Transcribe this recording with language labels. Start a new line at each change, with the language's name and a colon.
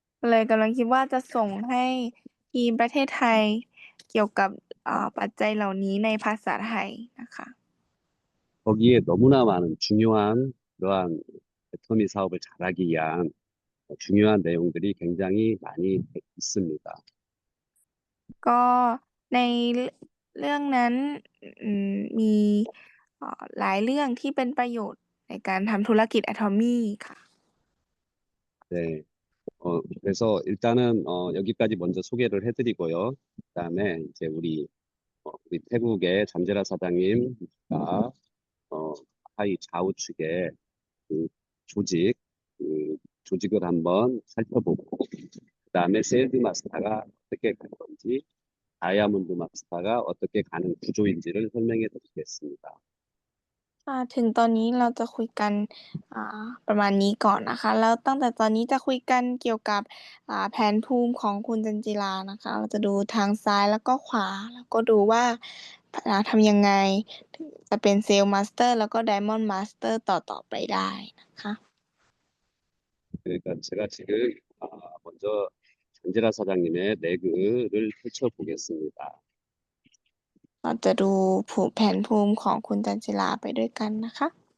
Thai: เลยกำลังคิดว่าจะส่งให้ทีมประเทศไทยเกี่ยวกับปัจจัยเหล่านี้ในภาษาไทยนะคะ
Korean: 거기에 너무나 많은 중요한 그러한 애터미 사업을 잘하기 위한 중요한 내용들이 굉장히 많이 있습니다.
Thai: ก็ในเรื่องนั้นมี หลายเรื่องที่เป็นประโยชน์ในการทำธุรกิจ Atomy ค่ะ
Korean: 네. 그래서 일단은 여기까지 먼저 소개를 해드리고요. 그다음에 이제 우리 태국의 잠재라 사장님과 하이 좌우측의 그 조직, 그 조직을 한번 살펴보고, 그다음에 세일즈 마스터가 어떻게 갈 건지, 다이아몬드 마스터가 어떻게 가는 구조인지를 설명해 드리겠습니다.
Thai: ถึงตอนนี้เราจะคุยกันประมาณนี้ก่อนนะคะ แล้วตั้งแต่ตอนนี้จะคุยกันเกี่ยวกับแผนภูมิของคุณจันจิรานะคะ เราจะดูทางซ้ายแล้วก็ขวา แล้วก็ดูว่าทำยังไงถึงจะเป็นเซลล์มาสเตอร์แล้วก็ไดมอนด์มาสเตอร์ต่อไปได้นะคะ
Korean: 그러니까 제가 지금 먼저 잠재라 사장님의 레그를 펼쳐보겠습니다.
Thai: เราจะดูแผนภูมิของคุณจันจิราไปด้วยกันนะคะ